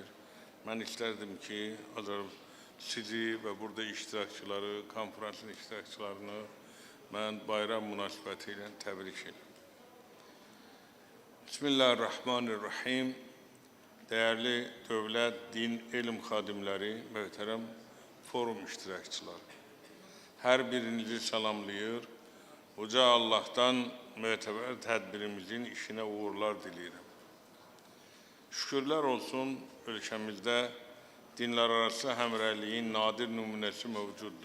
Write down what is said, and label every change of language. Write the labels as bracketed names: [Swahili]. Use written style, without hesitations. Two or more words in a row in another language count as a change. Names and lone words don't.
[Turkish] Ben isterdim ki sizi ve burada iştirakçıları, konferansın iştirakçılarını ben bayram münasebetiyle tebrik ederim. [Arabic] Bismillahirrahmanirrahim. [Turkish] Değerli devlet, din, ilim xadimleri, [Azerbaijani] möhtərəm forum iştirakçıları. Her birinizi salamlayır. Uca Allah'tan mötəbər tədbirimizin işine uğurlar diləyirəm. [Turkish] Şükürler olsun ülkemizde [Azerbaijani] dinlərarası həmrəyliyin nadir nümunəsi mövcuddur.